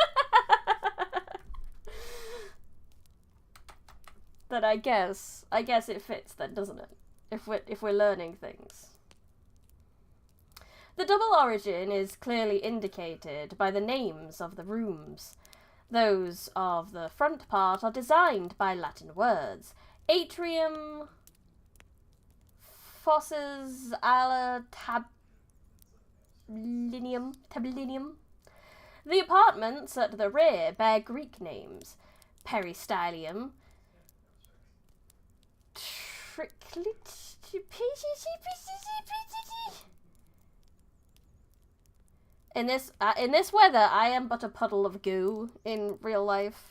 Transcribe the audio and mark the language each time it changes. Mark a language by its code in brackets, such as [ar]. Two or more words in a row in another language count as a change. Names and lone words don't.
[en] Then I guess it fits then, doesn't it? If we're learning things. The double origin is clearly indicated by the names of the rooms. Those of the front part are designed by Latin words. Atrium, [la] fosses, ala, tablinum. [en] The apartments at the rear bear Greek names. Peristylium, in this weather, I am but a puddle of goo in real life.